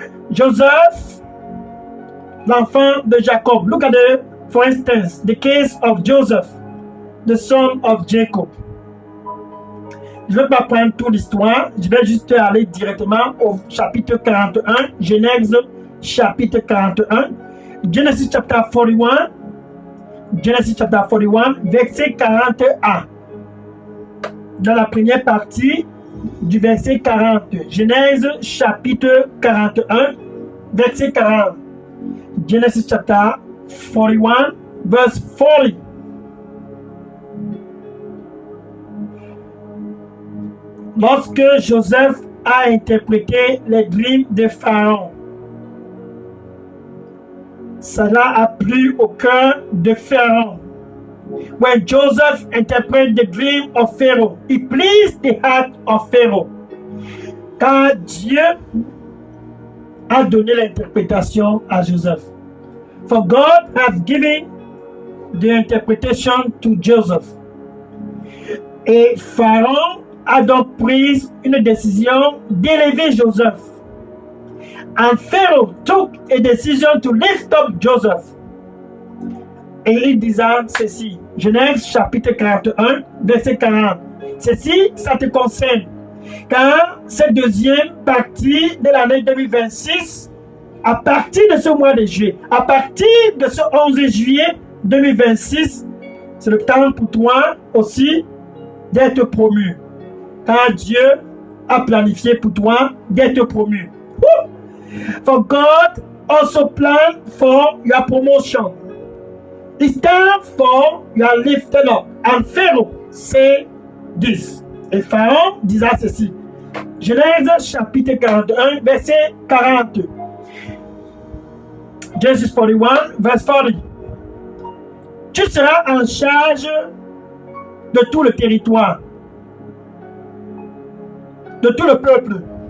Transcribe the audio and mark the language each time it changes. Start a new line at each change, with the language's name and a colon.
French: Joseph, l'enfant de Jacob.
English: Look at for instance, the case of Joseph, the son of Jacob.
French: Je ne vais pas prendre toute l'histoire, je vais juste aller directement au chapitre 41, Genèse chapitre 41,
English: Genesis chapter 41, Genesis chapter 41,
French: verset 41. Dans la première partie du verset 40, Genèse chapitre 41, verset 40.
English: Genesis chapter 41, verse 40.
French: Lorsque Joseph a interprété les dreams de Pharaon, cela a plu au cœur de Pharaon.
English: When Joseph interpreted the dream of Pharaoh, it pleased the heart of Pharaoh.
French: Car Dieu a donné l'interprétation à Joseph.
English: For God has given the interpretation to Joseph.
French: Et Pharaon a donc pris une décision d'élever Joseph.
English: And Pharaoh took a decision to lift up Joseph.
French: Et il disait ceci, Genèse chapitre 41, verset 40. Ceci, ça te concerne. Car cette deuxième partie de l'année 2026, à partir de ce mois de juillet, à partir de ce 11 juillet 2026, c'est le temps pour toi aussi d'être promu. Car Dieu a planifié pour toi d'être promu.
English: For God also planned for your promotion. It's time for your lifted up. And Pharaoh said this.
French: Et Pharaon disait ceci. Genèse chapitre 41, verset 40.
English: Genesis 41, verse 40.
French: Tu seras en charge de tout le territoire, de tout le peuple.